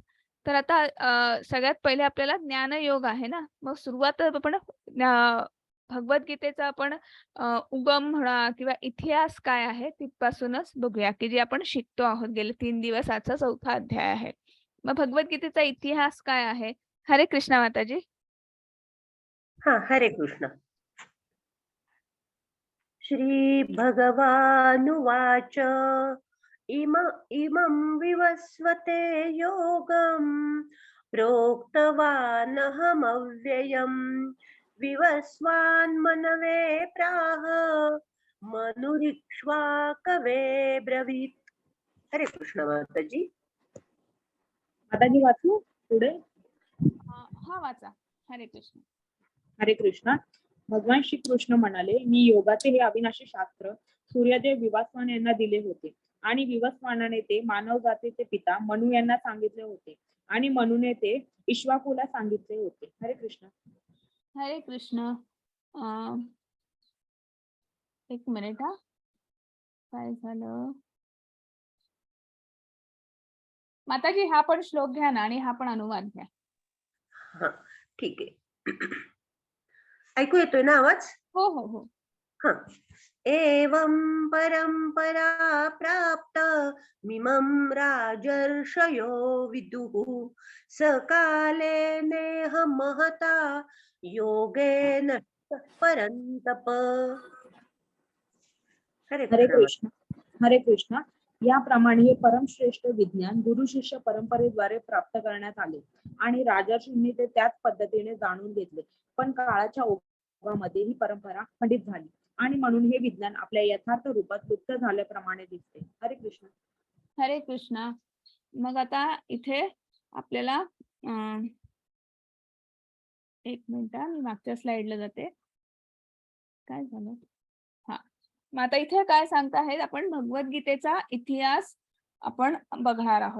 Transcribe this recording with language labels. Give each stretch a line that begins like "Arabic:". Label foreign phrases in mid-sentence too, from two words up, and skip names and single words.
Marathi: तर आता सगळ्यात पहिले आपल्याला ज्ञानयोग आहे ना, मग सुरुवात आपण भगवद्गीतेचा आपण उगम म्हणा किंवा इतिहास काय आहे तिथपासूनच बघूया, की जे आपण शिकतो आहोत गेले 3 दिवस. आजचा 4था अध्याय आहे. मग भगवद्गीतेचा इतिहास काय आहे? हरे कृष्णा माताजी. हरे कृष्ण.
Sanskrit: श्री भगवानुवाच इमं विवस्वते योगं प्रोक्तवानहमव्ययम् विवस्वान्मनवे प्राह मनुरिक्ष्वाकवे ब्रवीत्.
Marathi: हरे कृष्ण माताजी. माताजी वाचू पुढे. हा वाचा. हरे कृष्ण. हरे कृष्ण. भगवान श्री कृष्ण म्हणाले, मी योगाचे हे अविनाशी शास्त्र सूर्यदेव विवस्वान यांना दिले होते आणि विवस्वानाने ते मानव जातीचे पिता मनू यांना सांगितले होते आणि मनूने ते इक्ष्वाकूला सांगितले होते. हरे कृष्ण. हरे कृष्ण. एक मिनिट हा, काय झालं? माताजी हा पण श्लोक घ्या ना आणि हा पण अनुवाद घ्या. हा, ठीक आहे. ऐकू येतोय ना आवाज? हो हो हो. हा.
Sanskrit: एवं परंपरा प्राप्त मिमं राजर्षयो विदुः सकाले नेह महता योगेन परंतप.
Marathi: हरे हरे कृष्ण. कृष्ण. हरे कृष्ण. याप्रमाणे हे परमश्रेष्ठ विज्ञान गुरु शिष्य परंपरेद्वारे प्राप्त करण्यात आले आणि राजर्षींनी ते त्याच पद्धतीने जाणून घेतले. पण काळाच्या ओघामध्ये ही परंपरा खंडित झाली आणि म्हणून हे विज्ञान आपल्या यथार्थ रूपात लुप्त झाल्याप्रमाणे दिसते. हरे कृष्ण. हरे कृष्णा. मग आता इथे आपल्याला एक मिनिट मी मागच्या स्लाइडला जाते. काय झालं? हा, मग आता इथे काय सांगता आहेत आपण भगवद्गीतेचा इतिहास आपण बघणार आहोत.